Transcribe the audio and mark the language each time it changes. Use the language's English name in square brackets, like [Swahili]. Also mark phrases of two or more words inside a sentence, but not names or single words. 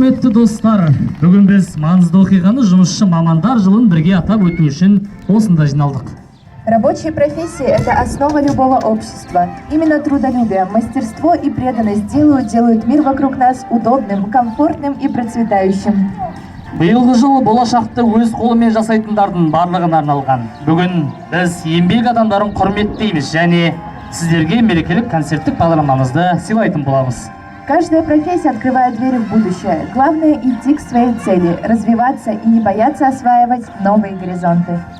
[Kazakh] достар, бүгін біз маңызды оқиғаны жұмысшы мамандар жылын бірге атап өту үшін осында жиналдық. [Russian] Рабочие профессии – это основа любого общества. Именно трудолюбие, мастерство и преданность делают мир вокруг нас удобным, комфортным и процветающим. [Kazakh] Биылғы жыл болашақты өз қолымен жасайтындардың барлығына арналған. Бүгін біз еңбек адамдарын құрметтейміз және сіздерге мерекелік концерттік бағдарламамызды сыйлайтын боламыз. [Russian] Каждая профессия открывает двери в будущее. Главное – идти к своей цели, развиваться и не бояться осваивать новые горизонты.